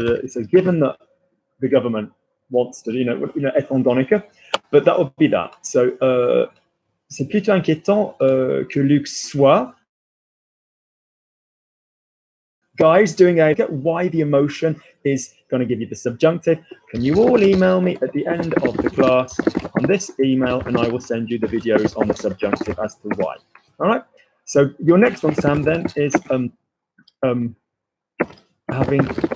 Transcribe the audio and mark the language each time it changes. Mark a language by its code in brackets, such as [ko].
[en] So given that the government wants to, you know, [fr] étant donné que, [en] but that would be that. [fr] So c'est plutôt inquiétant que Luc soit. [en] Guys, doing why the emotion is going to give you the subjunctive. Can you all email me at the end of the class on this email, and I will send you the videos on the subjunctive as to why. All right. So your next one, Sam, then is having